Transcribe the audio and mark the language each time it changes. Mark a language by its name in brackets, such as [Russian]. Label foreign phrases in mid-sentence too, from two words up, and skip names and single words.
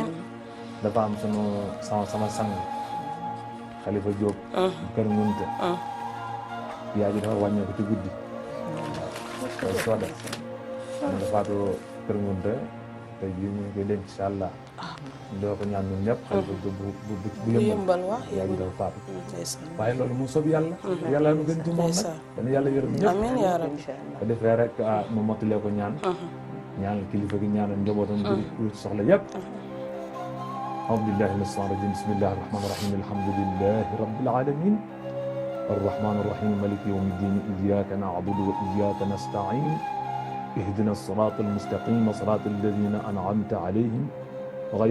[Wolof] dafa am sama sang Xalifa Diop kër Ngunte yaa ji dafa wàññeeku ci guddi soo def man dafaatu Kër Ngunte tey jii ñu ngi koy denc [Arabic] إن شاء الله. [Wolof] doo ko ñaan ñun ñëpp. xel bu yëmbal wax yaa ngi doon faatu. ndeysaan waaye loolu mu sob yàlla. yàlla nu gën ci moom nag. dana yàlla yërëm ñëpp. [Arabic] آمين يا ربي. إن شاء الله [Wolof] ko defee rek mu mottalee ko ñaan. ñaanal kilifa gi ñaanal njabootam bi soxla yëpp. [Arabic] أعوذ بالله من الشيطان الرجيم بسم الله الرحمن الرحيم الحمد لله رب العالمين الرحمن الرحيم مالك يوم الدين إياك نعبد وإياك نستعين اهدنا الصراط المستقيم صراط الذين أنعمت عليهم غير